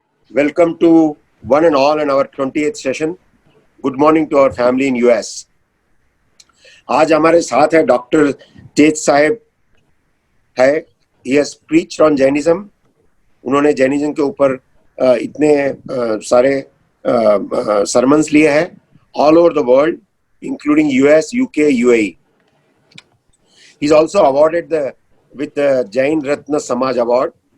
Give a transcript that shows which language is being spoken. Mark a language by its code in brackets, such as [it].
[en] Welcome to one and all in our 28th session. Good morning to our family in US. [hi] आज हमारे साथ है doctor तेज साहेब है. [en] He has preached on Jainism. [hi] उन्होंने Jainism के ऊपर इतने सारे sermons लिए हैं [en] all over the world, including US, UK, UAE. He's also awarded with the Jain Ratna Samaj Award.